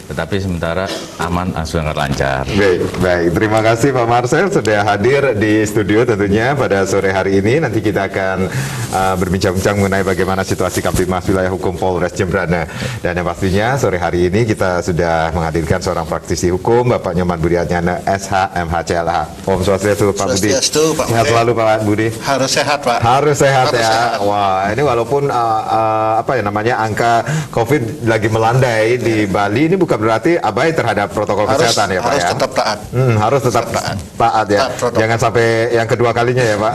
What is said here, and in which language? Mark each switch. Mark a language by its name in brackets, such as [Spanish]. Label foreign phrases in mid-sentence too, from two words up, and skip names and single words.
[Indonesian] Tetapi sementara aman, sangat lancar. Baik. Terima kasih Pak Marcel sudah hadir di studio tentunya pada sore hari ini. Nanti kita akan berbincang-bincang mengenai bagaimana situasi Kamtibmas wilayah hukum Polres Jemberana. Dan yang pastinya sore hari ini kita sudah menghadirkan seorang praktisi hukum, Bapak Nyoman Budi Adnyana, SH, MH, CLH. [Balinese] Om Swastiastu [Indonesian] Pak Budi. Swastiastu Pak Sehat Budi. selalu Pak Budi. Harus sehat Pak. Harus sehat Harus ya. sehat. Wah, ini walaupun apa ya namanya angka COVID lagi melandai di Bali, ini bukan berarti abai terhadap protokol kesehatan ya Pak harus ya. tetap taat. Harus tetap taat ya. Taat protokol. Jangan sampai yang kedua kalinya ya Pak.